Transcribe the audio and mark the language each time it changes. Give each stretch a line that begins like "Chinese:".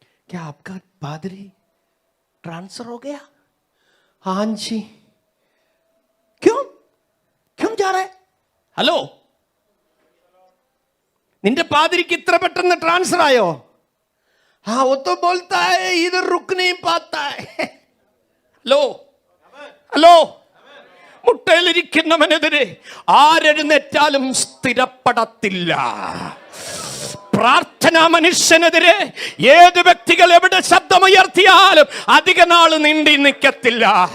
Hindi: क्या आपका पादरी ट्रांसफर हो गया? हाँ जी. क्यों क्यों जा रहा है?
Malayalam: ഹലോ, നിന്റെ പാതിരിക്ക് ഇത്ര പെട്ടെന്ന് ട്രാൻസ്ഫർ ആയോ?
Hindi: हाँ वो तो बोलता है इधर रुक नहीं पाता है.
Malayalam: Hello hello, മുട്ടയിലിരിക്കുന്നവനെതിരെ ആരെഴുന്നേറ്റാലും സ്ഥിരപ്പെടത്തില്ല. പ്രാർത്ഥനാ മനുഷ്യനെതിരെ ഏത് വ്യക്തികൾ എവിടെ ശബ്ദമുയർത്തിയാലും അധിക നാൾ നീണ്ടി നിൽക്കത്തില്ല.